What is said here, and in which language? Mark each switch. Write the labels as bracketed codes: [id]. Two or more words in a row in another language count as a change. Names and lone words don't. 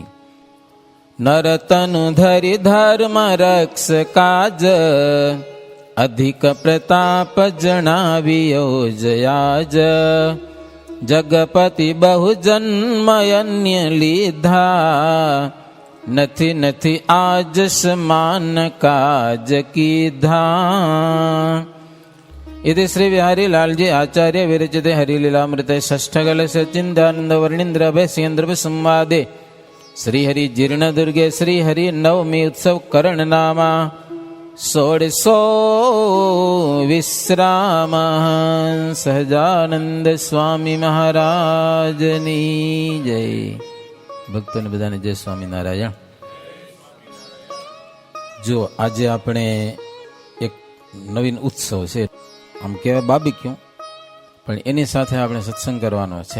[gu] નરતનુ ધરી ધર્મ રક્ષ કાજ, અધિક પ્રતાપ જણાવ્યો જયાજ, જગપતિ બહુ જન્મ અન્ય લીધા, નથી નથી આજ સમાન કાજ કીધા. [sa] इति श्री बिहारी लालजी आचार्य विरचिते हरिलीलामृते षष्ठकल सचिंदानंद वर्णिंद्र अभयसेन्द्र संवादे श्री हरि जीर्ण दुर्गे श्री हरि नवमी उत्सव करण नामा 1600 विश्राम [gu] સહજાનંદ સ્વામી મહારાજની જય. ભક્તોને બધાને જય સ્વામિનારાયણ. જો આજે આપણે એક નવીન ઉત્સવ છે, આમ કહેવાય બાબીક્યુ, પણ એની સાથે આપણે સત્સંગ કરવાનો છે.